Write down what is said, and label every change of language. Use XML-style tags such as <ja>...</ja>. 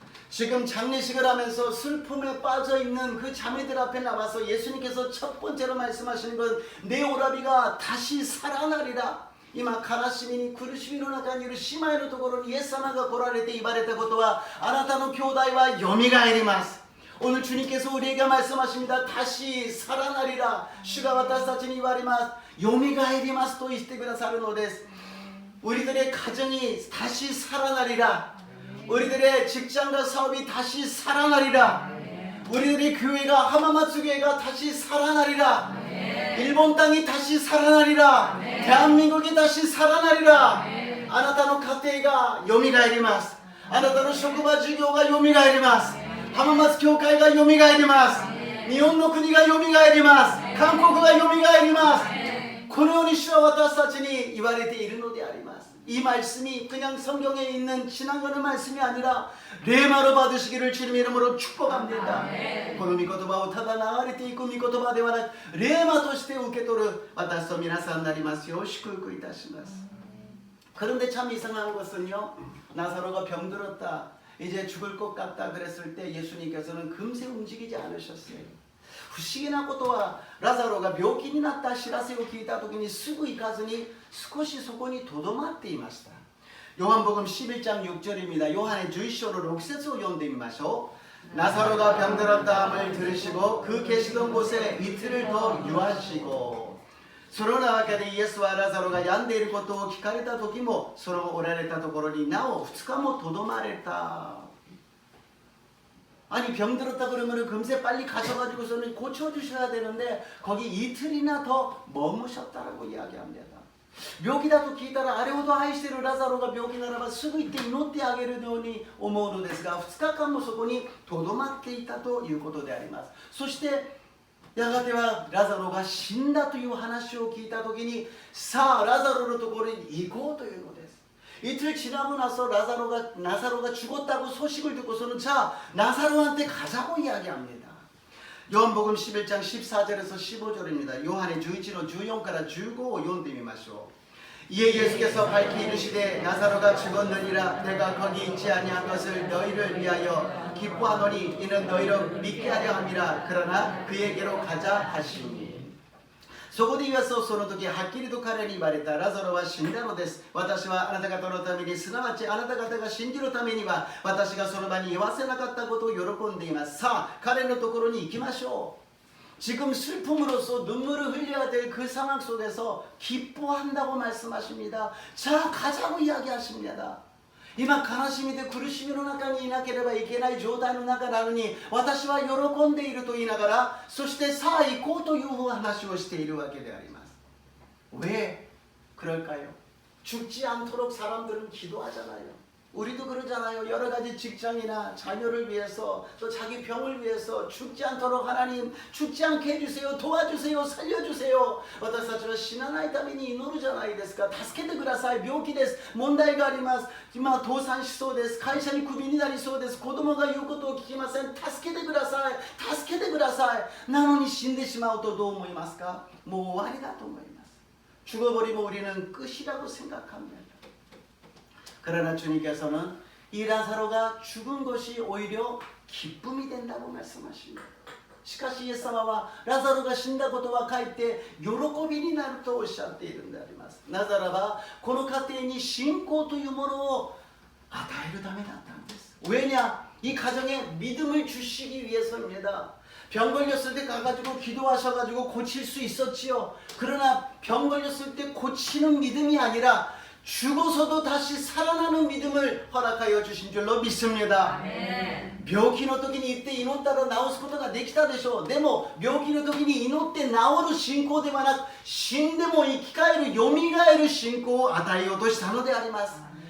<ko>지금 장례식을 하면서 슬픔에 빠져있는 그 자매들 앞에 나와서 예수님께서 첫 번째로 말씀하시는 건 내 오라비가 다시 살아나리라</ko> <ja>今悲しみに苦しみの中にいる姉妹のところにイエス様が来られて言われたことはあなたの兄弟はよみがえります</ja> <ko>오늘 주님께서 우리에게 말씀하십니다. 다시 살아나리라 주가</ko> <ja>私たちに言われますよみがえりますと言ってくださるのです</ja> <ko>우리들의 가정이 다시 살아나리라 우리들의 직장과 사업이 다시 살아나리라. 우리들의 교회가 하마마츠 교회가 다시 살아나리라. 일본 땅이 다시 살아나리라. 대한민국이 다시 살아나리라.</ko> <ja>あなたの家庭がよみがえります。あなたの職場事業がよみがえります。浜松教会がよみがえります。日本の国がよみがえります。韓国がよみがえります。このように主は私たちに言われているのであります。</ja> <ko>이 말씀이 그냥 성경에 있는 지나가는 말씀이 아니라 레마로 받으시기를 주님 이름으로 축복합니다.</ko> <ja>この御言葉をただ流れていく御言葉ではなくレマとして受け取る私と皆さんになりますよう祝福いたします.</ja> <ko>그런데 참 이상한 것은요. 나사로가 병들었다. 이제 죽을 것 같다 그랬을 때 예수님께서는 금세 움직이지 않으셨어요.</ko> <ja>不思議なことはラザロが病気になった知らせを聞いた時にすぐ行かずに少しそこにとどまっていました</ja> <ko>요한복음 11장 6절입니다.</ko> <ja>요한의 11章の6節を読んでみましょう</ja> <ko>나사로가 병들었다함을 들으시고 그 계시던 곳에 이틀을 더 유하시고</ko> <ja>その中でイエスはラザロが病んでいることを聞かれた時もそのおられたところになお2日もとどまれた。</ja> <ko>아니 병들었다 그러면 금세 빨리 가셔가지고서는 고쳐주셔야 되는데 거기 이틀이나 더 머무셨다라고 이야기합니다.</ko> <ja>묘기다と聞いたらあれほど愛しているラザロが病気ならばすぐ行って祈ってあげるように思うのですが2日間もそこにとどまっていたということであります。そしてやがてはラザロが死んだという話を聞いた時にさあラザロのところに行こうというのです。</ja> <ko>이틀 지나고 나서 나사로가 죽었다고 소식을 듣고서는 자 나사로한테 가자고 이야기합니다. 요한복음 11장 14절에서 15절입니다.</ko> <ja>요한의 11の14から15を読んでみましょう.</ja> <ko>이에 예수께서 밝히 이르시되 나사로가 죽었느니라 내가 거기 있지 아니한 것을 너희를 위하여 기뻐하노니 이는 너희로 믿게 하려 함이라 그러나 그에게로 가자 하시니</ko> <ja>そこでイエスはその時はっきりと彼に言われた。ラザロは死んだのです。私はあなた方のためにすなわちあなた方が信じるためには私がその場に言わせなかったことを喜んでいます。さあ彼のところに行きましょう。</ja> <ko>지금 슬픔으로써 눈물을 흘려야 될 그 상황 속에서 기뻐한다고 말씀하십니다. 자 가자고 이야기하십니다.</ko> <ja>今悲しみで苦しみの中にいなければいけない状態の中なのに私は喜んでいると言いながらそしてさあ行こうという話をしているわけであります。</ja> <ko>왜 그럴까요? 죽지 않도록 사람들은 기도하잖아요. 우리도 그러잖아요. 여러 가지 직장이나 자녀를 위해서 또 자기 병을 위해서 죽지 않도록 하나님 죽지 않게 해주세요. 도와주세요. 살려주세요.</ko> <ja>私たちは死なないために祈るじゃないですか。助けてください。病気です。問題があります。今倒産しそうです。会社にクビになりそうです。子供が言うことを聞きません。助けてください。助けてください。なのに死んでしまうとどう思いますか？もう終わりだと思います。</ja> <ko>죽어버리면 우리는 끝이라고 생각합니다. 그러나 주님께서는 이 라사로가 죽은 것이 오히려 기쁨이 된다고 말씀하십니다.</ko> <ja>しかしイエス様はラザロが死んだことはかえって喜びになるとおっしゃっているんであります。なぜならばこの家庭に信仰というものを与えるためだったんです。</ja> <ko>왜냐? 이 가정에 믿음을 주시기 위해서입니다. 병 걸렸을 때 가가지고 기도하셔가지고 고칠 수 있었지요. 그러나 병 걸렸을 때 고치는 믿음이 아니라 죽어서도 다시 살아나는 믿음을 허락하여 주신 줄로 믿습니다.</ko> <ja>病気の時に言って祈ったら治すことができたでしょう。でも病気の時に祈って治る信仰ではなく死んでも生き返るよみがえる信仰を与えようとしたのであります。</ja>